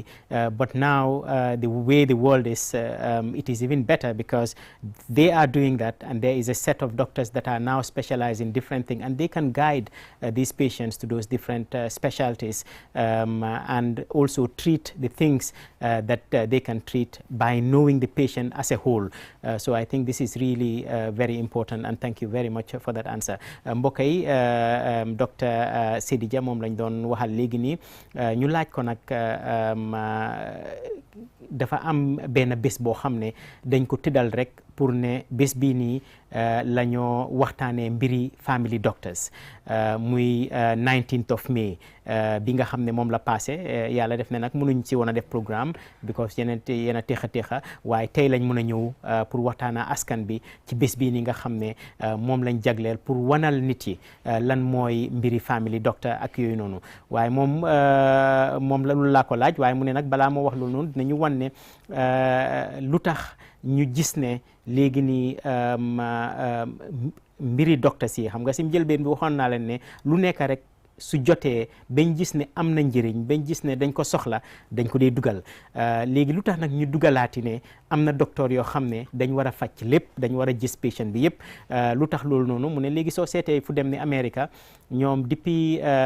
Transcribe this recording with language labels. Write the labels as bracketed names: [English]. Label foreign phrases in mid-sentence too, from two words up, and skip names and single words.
[English] But now the way the world is, it is even better because they are doing that, and there is a set of doctors that are now specialized in different things, and they can guide these patients to those different specialties and also treat the things that they can treat by knowing the patient as a whole. So I think this is really very important, and thank you very much for that answer. [Wolof] Mbokk yi Dr. Sidija moom lañ doon waxal léegi nii ñu laaj ko nag dafa am benn bés boo xam ne dañ ko tëddal rek pour ne bés bii nii la ñoo waxtaanee mbiri [English] family doctors [Wolof] muy [English] 19th of May [Wolof] bi nga xam ne moom la passé yàlla def ne nag mënuñ ci woon a def programme because yéen a teexa waaye tey lañ mën a ñëw pour waxtaana askan bi ci bés bii nii nga xam ne moom lañ jagleel pour wanal nit yi lan mooy mbiri [English] family doctor [Wolof] ak yooyu noonu waaye moom la lu laa ko laaj waaye mu ne nag balaa moo wax loolu noonu dinañu wan ne lu tax ñu gis ne léegi nii mbiri docteur si xam nga si njëlbeen bi waxoon naa leen ne lu nekk rek su jotee bañ gis ne am na njëriñ bañ gis ne dañ ko soxla dañ ko dee dugal léegi lu tax nag ñu dugalaati ne am na docteur yoo xam ne dañ war a faj lépp dañ war a gis patient bi yëpp lu tax loolu noonu mu ne léegi soo seetee fu dem ni America ñoom depuis